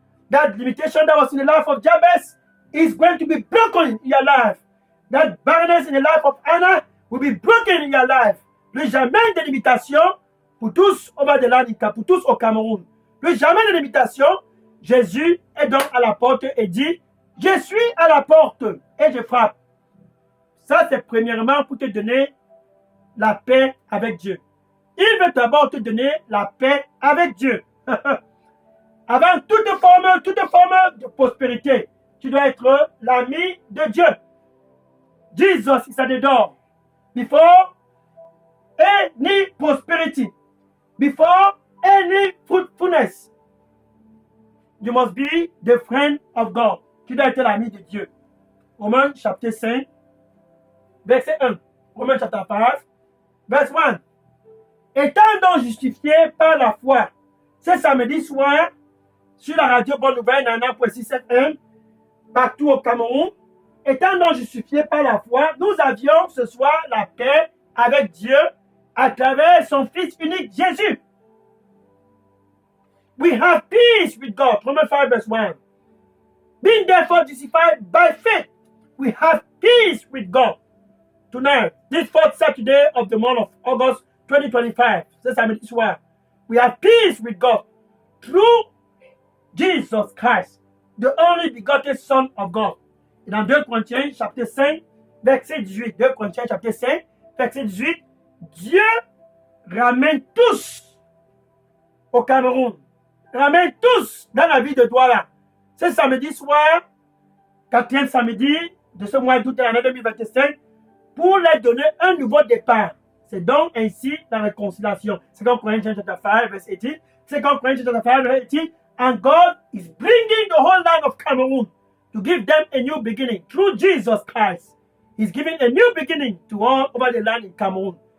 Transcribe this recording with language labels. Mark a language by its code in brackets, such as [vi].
[en] That limitation that was in the life of Jabez is going to be broken in your life. That barrenness in the life of Anna will be broken in your life. [fr] Plus jamais de limitation pour tous au bas de l'Annika, pour tous au Cameroun. Plus jamais de limitation. Jésus est donc à la porte et dit, je suis à la porte et je frappe. Ça, c'est premièrement pour te donner la paix avec Dieu. Il veut d'abord te donner la paix avec Dieu. Avant toute forme de prospérité, tu dois être l'ami de Dieu. [en] Jesus is at the door. Before any prosperity, before any fruitfulness, you must be the friend of God. [fr] Tu dois être l'ami de Dieu. Romains chapitre 5, verset 1. Romains chapitre 5, verset 1. Étant donc justifié par la foi, ce samedi soir, sur la radio Bonne Nouvelle, Nana.6FM, partout au Cameroun, étant donc justifié par la foi, nous avions ce soir la paix avec Dieu à travers son Fils unique Jésus. [en] We have peace with God. Romans 5 verse 1. Being therefore justified by faith, we have peace with God. Tonight, this fourth Saturday of the month of August 2025, [fr] c'est samedi soir, [en] we have peace with God through Jesus Christ, the only begotten Son of God. [fr] Et dans 2 Corinthiens chapitre 5, verset 18, 2 Corinthiens chapitre 5, verset 18, Dieu ramène tous au Cameroun, ramène tous dans la vie de Douala. Ce samedi soir, 4e samedi de ce mois d'août de l'année 2025, pour leur donner un nouveau départ. C'est donc ainsi la réconciliation. [en] 2 Corinthians chapter 5, verse 18. 2 Corinthians chapter 5, verse 18. And God is bringing the whole land of Cameroon to give them a new beginning through Jesus Christ. He's giving a new beginning to all over the land in Cameroon.